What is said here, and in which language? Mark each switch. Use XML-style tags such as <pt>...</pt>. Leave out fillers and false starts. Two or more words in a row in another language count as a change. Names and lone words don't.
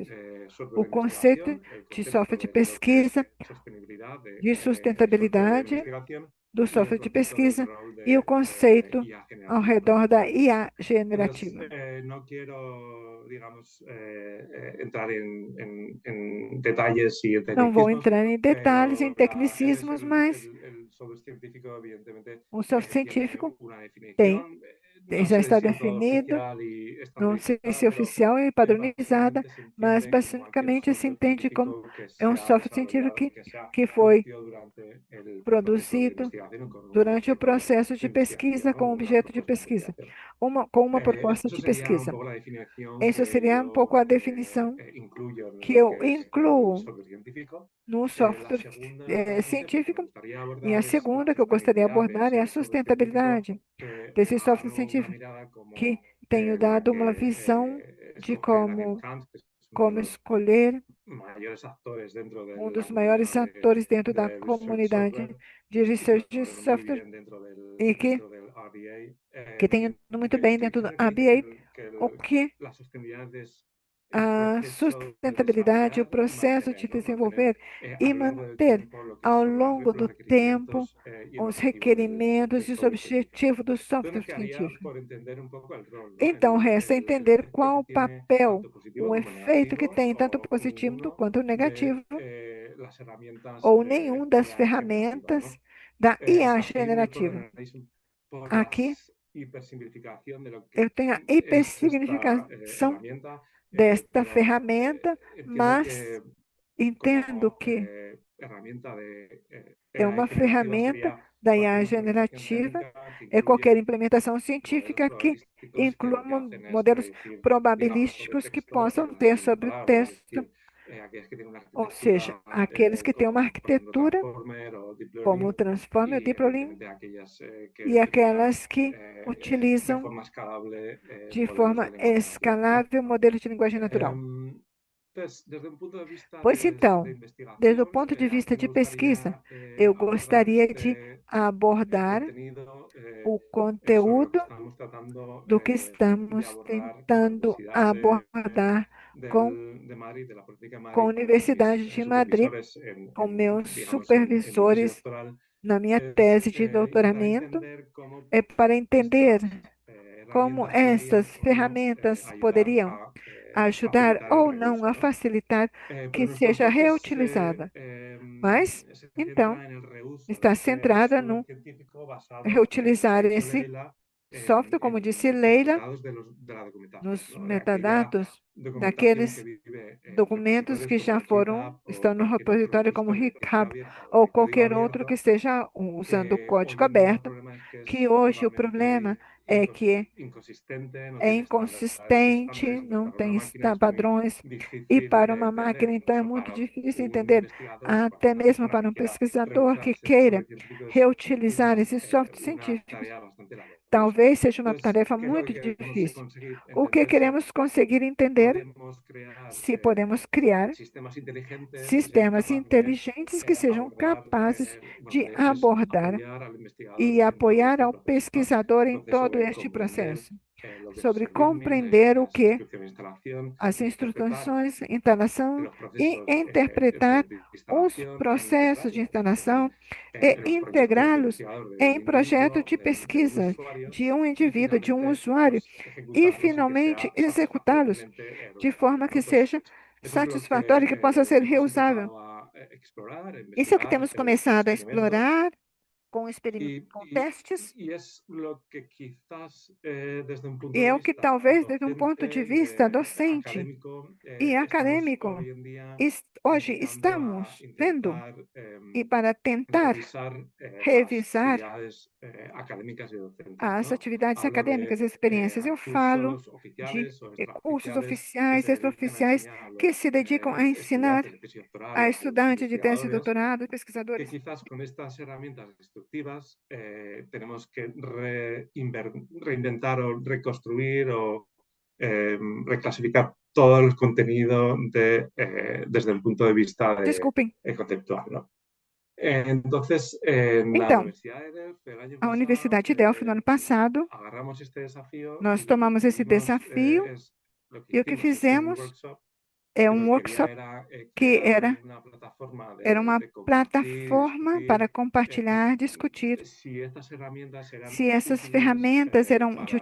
<pt>O conceito de software de pesquisa, de sustentabilidade do software de pesquisa e o conceito ao redor da IA generativa. Não quero, digamos, entrar em detalhes e não vou entrar em detalhes, em tecnicismos, mas o software científico tem já</pt> <es>sé está si en todo definido, oficial y</es> <pt>não sei se</pt> <es>estandarizada,</es> <pt>oficial e padronizada,</pt> <es>básicamente se</es> <pt>mas</pt> <es>entiende como cualquier</es> <pt>basicamente se software entende como</pt> <es>científico que</es> <pt>é</pt> <es>se</es> <pt>um</pt> <es>ha</es> <pt>software científico</pt> <es>desarrollado, que se ha</es> <pt>que foi</pt> <es>producido durante el proceso de</es> <pt>produzido</pt> <es>investigación con un</es> <pt>durante o</pt> <es>objeto</es> <pt>processo de</pt> <es>de investigación,</es> <pt>pesquisa</pt> <es>¿no?</es> <pt>com</pt> <es>Una</es> <pt>objeto de</pt> <es>propuesta de</es> <pt>pesquisa,</pt> <es>investigación.</es> <pt>com uma proposta</pt> <es>Eso</es> <pt>de</pt> <es>sería un</es> <pt>pesquisa.</pt> <es>poco la definición</es> <pt>Isso</pt> <es>que</es> <pt>seria um pouco</pt> <es>yo</es> <pt>a definição</pt> <es>incluyo en</es> <pt>que</pt> <es>lo</es> <pt>eu</pt> <es>que es el</es> <pt>incluo</pt> <es>software científico.</es> <pt>no</pt> <es>La</es> <pt>software</pt> <es>segunda parte que me</es> <pt>científico.</pt> <es>gustaría</es> <pt>E a</pt> <es>abordar es la</es> <pt>segunda que eu gostaria de</pt> <es>sostenibilidad de</es> <pt>abordar é</pt> <es>ese</es> <pt>a</pt> <es>software científico,</es> <pt>sustentabilidade</pt> <es>que</es> <pt>desse software</pt> <es>hago una</es> <pt>científico,</pt> <es>mirada</es> <pt>que</pt> <es>como</es> <pt>tenho</pt> <es>la</es> <pt>dado uma</pt> <es>que</es> <pt>visão de</pt> <es>escoge Daniel</es> <pt>como,</pt> <es>Kant, que es uno de</es> <pt>como</pt> <es>los</es> <pt>escolher</pt> <es>mayores actores dentro de</es> <pt>um</pt> <es>la</es> <pt>dos maiores</pt> <es>comunidad</es> <pt>atores dentro da</pt> <es>de research</es> <pt>comunidade</pt> <es>software</es> <pt>de</pt> <es>y que lo</es> <pt>research de</pt> <es>conoce muy</es> <pt>software</pt> <es>bien</es> <pt>e</pt> <es>dentro del RDA.</es> <pt>que tem ido muito bem dentro do</pt> <es>Creo que dice</es> <pt>ABA, o</pt> <es>que</es> <pt>que</pt> <es>la sostenibilidad es el</es> <pt>a</pt> <es>proceso de</es> <pt>sustentabilidade, o</pt> <es>desarrollar y</es> <pt>processo de</pt> <es>mantener, ¿no? Mantener</es> <pt>desenvolver</pt> <es>a</es> <pt>e</pt> <es>lo largo del</es> <pt>manter</pt> <es>tiempo lo que</es> <pt>ao</pt> <es>son</es> <pt>longo</pt> <es>los</es> <pt>do tempo</pt> <es>requerimientos y el</es> <pt>os</pt> <es>objetivo</es> <pt>requerimentos</pt> <es>del</es> <pt>e os</pt> <es>software científico.</es> <pt>objetivos do</pt> <es>Entonces me</es> <pt>software</pt> <es>quedaría</es> <pt>científico.</pt> <es>por entender un poco el rol, ¿no?</es> <pt>Então, resta</pt> <es>El</es> <pt>entender</pt> <es>efecto</es> <pt>qual</pt> <es>que</es> <pt>o</pt> <es>tiene</es> <pt>papel,</pt> <es>tanto positivo</es> <pt>o</pt> <es>como</es> <pt>efeito que</pt> <es>negativo</es> <pt>tem, tanto</pt> <es>o</es> <pt>positivo</pt> <es>ninguno</es> <pt>quanto</pt> <es>de</es> <pt>negativo,</pt> <es>las herramientas</es> <pt>ou</pt> <es>de</es> <pt>nenhum das</pt> <es>IA generativa, ¿no?</es> <pt>ferramentas da IA</pt> <es>Así me</es> <pt>generativa.</pt> <es>perdonaréis por la</es> <pt>Aqui</pt> <es>hipersimplificación de lo</es> <pt>eu</pt> <es>que</es> <pt>tenho a</pt> <es>es esta</es> <pt>hipersignificação</pt> <es>herramienta,</es> <pt>desta</pt> <es>pero</es> <pt>ferramenta,</pt> <es>entiendo</es> <pt>mas</pt> <es>que</es> <pt>entendo</pt> <es>como</es> <pt>que</pt> <es>herramienta de</es> <pt>é</pt> <es>AI</es> <pt>uma</pt> <es>generativa</es> <pt>ferramenta</pt> <es>sería</es> <pt>da</pt> <es>cualquier</es> <pt>IA</pt> <es>implementación</es> <pt>generativa,</pt> <es>técnica que</es> <pt>é qualquer</pt> <es>incluye</es> <pt>implementação</pt> <es>modelos</es> <pt>científica que</pt> <es>probabilísticos que</es> <pt>inclua</pt> <es>lo que hacen es</es> <pt>modelos</pt> <es>predecir, digamos, sobre</es> <pt>probabilísticos que</pt> <es>texto</es> <pt>possam</pt> <es>lo</es> <pt>ter</pt> <es>más</es> <pt>sobre o</pt> <es>inesperado, es</es> <pt>texto,</pt> <es>decir, aquellas que tienen una</es> <pt>ou seja,</pt> <es>arquitectura</es> <pt>aqueles que têm uma</pt> <es>como, por ejemplo,</es> <pt>arquitetura,</pt> <es>Transformer o Deep</es> <pt>como o</pt> <es>Learning</es> <pt>Transformer,</pt> <es>o y</es> <pt>Deep Learning,</pt> <es>evidentemente aquellas</es> <pt>e</pt> <es>que utilizan</es> <pt>aquelas que</pt> <es>de</es> <pt>utilizam</pt> <es>forma escalable</es> <pt>de</pt> <es>modelos de</es> <pt>forma</pt> <es>lenguaje natural, ¿no?</es> <pt>escalável modelos de linguagem natural.</pt> <es>Entonces, desde un punto de vista</es> <pt>Pois</pt> <es>de</es> <pt>então, desde o</pt> <es>investigación,</es> <pt>ponto de</pt> <es>aquí</es> <pt>vista</pt> <es>me</es> <pt>de pesquisa,</pt> <es>gustaría</es> <pt>eu</pt> <es>abordar</es> <pt>gostaria de</pt> <es>el</es> <pt>abordar</pt> <es>contenido</es> <pt>o</pt> <es>sobre lo que</es> <pt>conteúdo</pt> <es>estamos tratando</es> <pt>do que</pt> <es>de</es> <pt>estamos</pt> <es>abordar con la</es> <pt>tentando</pt> <es>Universidad</es> <pt>abordar com,</pt> <es>de Madrid, de la política de</es> <pt>com a</pt> <es>Madrid, con mis</es> <pt>Universidade de Madrid,</pt> <es>supervisores</es> <pt>com meus</pt> <es>digamos, en mi tesis</es> <pt>supervisores</pt> <es>doctoral,</es> <pt>na minha</pt> <es>es</es> <pt>tese de</pt> <es>intentar</es> <pt>doutoramento,</pt> <es>entender cómo</es> <pt>é para entender</pt> <es>estas</es> <pt>como</pt> <es>herramientas podrían</es> <pt>essas</pt> <es>o no</es> <pt>ferramentas</pt> <es>ayudar</es> <pt>poderiam</pt> <es>a</es> <pt>ajudar</pt> <es>facilitar el</es> <pt>ou não</pt> <es>reuso,</es> <pt>a</pt> <es>¿no?</es> <pt>facilitar</pt> <es>Pero</es> <pt>que</pt> <es>nuestro</es> <pt>seja</pt> <es>enfoque</es> <pt>reutilizada. Mas,</pt> <es>se</es> <pt>então,</pt> <es>centra en el reuso de</es> <pt>está</pt> <es>este</es> <pt>centrada</pt> <es>software</es> <pt>no</pt> <es>científico basado, como ha</es> <pt>reutilizar</pt> <es>dicho</es> <pt>esse</pt> <es>Leila,</es> <pt>software, como disse</pt> <es>los</es> <pt>Leila,</pt> <es>metadatos de la documentación,</es> <pt>nos</pt> <es>¿no? De aquella</es> <pt>metadados</pt> <es>documentación que</es> <pt>daqueles</pt> <es>vive en</es> <pt>documentos</pt> <es>repositorios</es> <pt>que</pt> <es>como</es> <pt>já foram,</pt> <es>GitHub o</es> <pt>estão no</pt> <es>cualquier otro</es> <pt>repositório como</pt> <es>repositorio que esté</es> <pt>GitHub</pt> <es>abierta o</es> <pt>ou</pt> <es>de código</es> <pt>qualquer outro que</pt> <es>abierto,</es> <pt>esteja usando o</pt> <es>que</es> <pt>código</pt> <es>hoy en día el</es> <pt>aberto,</pt> <es>problema es que</es> <pt>que</pt> <es>es</es> <pt>hoje o problema</pt> <es>totalmente</es> <pt>é que</pt> <es>inconsistente, no</es> <pt>é</pt> <es>tiene</es> <pt>inconsistente,</pt> <es>estándares,</es> <pt>não</pt> <es>para una</es> <pt>tem</pt> <es>máquina es muy</es> <pt>padrões, e</pt> <es>difícil</es> <pt>para</pt> <es>de</es> <pt>uma máquina,</pt> <es>entender,</es> <pt>então, é</pt> <es>incluso</es> <pt>muito</pt> <es>para</es> <pt>difícil</pt> <es>un</es> <pt>entender,</pt> <es>investigador o para</es> <pt>até</pt> <es>una</es> <pt>mesmo</pt> <es>persona</es> <pt>para</pt> <es>que</es> <pt>um</pt> <es>quiera</es> <pt>pesquisador que</pt> <es>reusar ese</es> <pt>queira</pt> <es>software científico es</es> <pt>reutilizar esse software</pt> <es>una</es> <pt>científico.</pt> <es>tarea bastante laboriosa.</es> <pt>Talvez seja uma</pt> <es>Entonces,</es> <pt>tarefa</pt> <es>¿qué es lo</es> <pt>muito</pt> <es>que queremos</es> <pt>difícil.</pt> <es>conseguir</es> <pt>O que</pt> <es>entender? Si</es> <pt>queremos conseguir entender</pt> <es>podemos crear</es> <pt>se podemos criar</pt> <es>sistemas inteligentes que sean</es> <pt>sistemas</pt> <es>capaces de</es> <pt>inteligentes que sejam</pt> <es>abordar,</es> <pt>capazes</pt> <es>bueno,</es> <pt>de</pt> <es>es</es> <pt>abordar</pt> <es>apoyar al investigador</es> <pt>e</pt> <es>en todo</es> <pt>apoiar</pt> <es>este</es> <pt>ao</pt> <es>proceso, ¿no?</es> <pt>pesquisador em</pt> <es>Proceso</es> <pt>todo</pt> <es>de</es> <pt>este</pt> <es>comprender</es> <pt>processo,</pt> <es>lo que es</es> <pt>sobre</pt> <es>el</es> <pt>README, compreender o</pt> <es>las</es> <pt>que</pt> <es>instrucciones de instalación,</es> <pt>as</pt> <es>interpretar</es> <pt>instruções, instalação</pt> <es>los</es> <pt>e</pt> <es>procesos</es> <pt>interpretar</pt> <es>de</es> <pt>os</pt> <es>instalación e</es> <pt>processos de</pt> <es>integrarlos</es> <pt>instalação e</pt> <es>en los proyectos de</es> <pt>integrá-los</pt> <es>investigador</es> <pt>em</pt> <es>del</es> <pt>projeto</pt> <es>individuo,</es> <pt>de</pt> <es>de un</es> <pt>pesquisa</pt> <es>usuario</es> <pt>de um</pt> <es>y</es> <pt>indivíduo, de um</pt> <es>finalmente</es> <pt>usuário,</pt> <es>pues</es> <pt>e</pt> <es>ejecutarlos y que</es> <pt>finalmente</pt> <es>sea</es> <pt>executá-los</pt> <es>satisfactoriamente</es> <pt>de</pt> <es>reusable,</es> <pt>forma</pt> <es>¿no?</es> <pt>que</pt> <es>Entonces,</es> <pt>seja</pt> <es>eso es lo</es> <pt>satisfatória, que possa</pt> <es>que</es> <pt>ser</pt> <es>hemos</es> <pt>reusável.</pt> <es>empezado a explorar, a</es> <pt>Isso é o que</pt> <es>investigar,</es> <pt>temos</pt> <es>hacer</es> <pt>começado a</pt> <es>experimentos</es> <pt>explorar com,</pt> <es>y,</es> <pt>com</pt> <es>y-</es> <pt>testes,</pt> <es>y es lo que quizás desde un punto</es> <pt>e</pt> <es>de</es> <pt>é o que</pt> <es>vista</es> <pt>talvez, desde um</pt> <es>docente,</es> <pt>ponto de vista docente</pt> <es>académico,</es> <pt>e</pt> <es>estamos</es> <pt>acadêmico,</pt> <es>hoy en día</es> <pt>hoje</pt> <es>empezando a</es> <pt>estamos vendo</pt> <es>intentar</es> <pt>e para tentar</pt> <es>revisar las</es> <pt>revisar</pt> <es>actividades académicas y docentes,</es> <pt>as</pt> <es>¿no?</es> <pt>atividades</pt> <es>Hablo</es> <pt>acadêmicas e</pt> <es>de</es> <pt>experiências. Eu falo</pt> <es>cursos</es> <pt>de</pt> <es>oficiales o</es> <pt>cursos</pt> <es>extraoficiales que</es> <pt>oficiais,</pt> <es>se dedican a</es> <pt>extraoficiais,</pt> <es>enseñar a</es> <pt>que</pt> <es>los</es> <pt>se dedicam a ensinar</pt> <es>estudiantes de tesis doctoral</es> <pt>a</pt> <es>o a los</es> <pt>estudantes de tese de</pt> <es>investigadores</es> <pt>doutorado e</pt> <es>que</es> <pt>pesquisadores</pt> <es>quizás con estas herramientas instructivas tenemos que reinventar o reconstruir o reclasificar todo el contenido desde el punto de vista</es> <pt>Desculpem.</pt> <es>conceptual, ¿no? Entonces, en la</es> <pt>Então,</pt> <es>Universidad de Delft, el año</es> <pt>a</pt> <es>pasado,</es> <pt>Universidade de Delphi, no ano passado,</pt> <es>agarramos este desafío</es> <pt>nós</pt> <es>y lo que</es> <pt>tomamos esse</pt> <es>hicimos</es> <pt>desafio</pt> <es>lo que</es> <pt>e o que</pt> <es>hicimos es un</es> <pt>fizemos</pt> <es>workshop</es> <pt>é</pt> <es>que lo</es> <pt>um</pt> <es>que quería</es> <pt>workshop</pt> <es>era</es> <pt>que</pt> <es>crear</es> <pt>era</pt> <es>una plataforma</es> <pt>uma</pt> <es>de compartir y</es> <pt>plataforma</pt> <es>discutir</es> <pt>para compartilhar, discutir</pt> <es>si estas herramientas eran</es> <pt>se essas</pt> <es>útiles</es> <pt>ferramentas eram de</pt>